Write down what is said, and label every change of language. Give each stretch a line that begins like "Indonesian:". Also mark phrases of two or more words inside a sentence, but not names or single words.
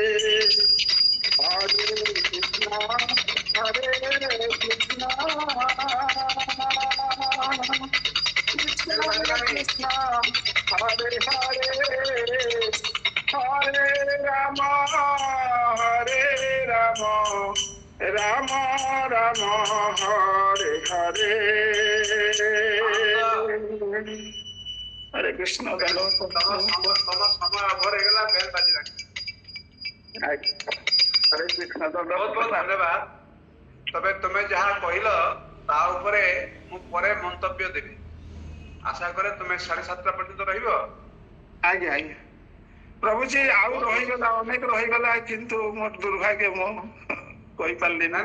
Bangla: হরে কৃষ্ণ কৃষ্ণ কৃষ্ণ হরে হরে হরে রাম রাম রাম হরে হরে হরে কৃষ্ণ সময় ভরে গেলা বেল বাজি রাখি হরে কৃষ্ণ
Odia: ବହୁତ ବହୁତ ଧନ୍ୟବାଦ ତବେ ତୁମେ ଯାହା କହିଲ ତା ଉପରେ ମୁଁ ପରେ ମନ୍ତବ୍ୟ ଦେବି ଆଶା କରେ ତୁମେ 7:30 ପର୍ଯ୍ୟନ୍ତ ରହିବ ଆଜ୍ଞା ଆଜ୍ଞା ପ୍ରଭୁଜୀ ଆଉ ରହିଗଲା ଅନେକ ରହିଗଲା କିନ୍ତୁ ମୋ ଦୁର୍ଭାଗ୍ୟ ମୁଁ କହିପାରିଲି ନା